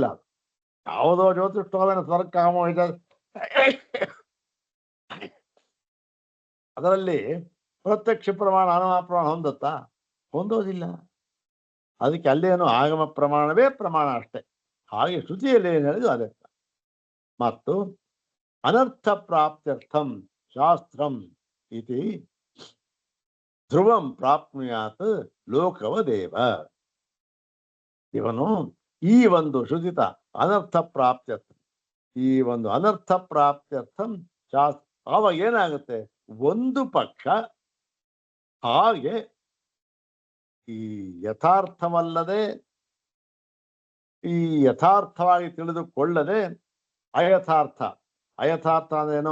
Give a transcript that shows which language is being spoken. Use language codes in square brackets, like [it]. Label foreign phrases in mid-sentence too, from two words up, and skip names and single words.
[kn] ಯಾವುದೋ ಜ್ಯೋತಿಷ್ಠೋಮನ ಸ್ವರ್ಕಾಮೋ ಇದೆ, ಅದರಲ್ಲಿ ಪ್ರತ್ಯಕ್ಷ ಪ್ರಮಾಣ ಅನುಮಾನ ಪ್ರಮಾಣ ಹೊಂದುತ್ತಾ? ಹೊಂದೋದಿಲ್ಲ. ಅದಕ್ಕೆ ಅಲ್ಲೇನು ಆಗಮ ಪ್ರಮಾಣವೇ ಪ್ರಮಾಣ ಅಷ್ಟೇ. ಹಾಗೆ ಶ್ರುತಿಯಲ್ಲಿ ಏನು ಹೇಳಿದ್ರು ಅದೇ. ಮತ್ತು [sa] ಅನರ್ಥ ಪ್ರಾಪ್ತ್ಯರ್ಥಂ ಶಾಸ್ತ್ರಂ ಇತಿ ಧ್ರುವಂ ಪ್ರಾಪ್ನುಯಾತ್ ಲೋಕವದೇವ. [kn] ಇವನು ಈ ಒಂದು ಶ್ರುತಿತ ಅನರ್ಥ ಪ್ರಾಪ್ತ್ಯರ್ಥ, ಈ ಒಂದು [sa] ಅನರ್ಥ ಪ್ರಾಪ್ತ್ಯರ್ಥಂ ಶಾಸ್ತ್ರ, [kn] ಆವಾಗ ಏನಾಗುತ್ತೆ? ಒಂದು ಪಕ್ಷ ಹಾಗೆ ಈ ಯಥಾರ್ಥವಲ್ಲದೆ, ಈ ಯಥಾರ್ಥವಾಗಿ ತಿಳಿದುಕೊಳ್ಳದೆ ಅಯಥಾರ್ಥ ಅಂದ್ರೇನು?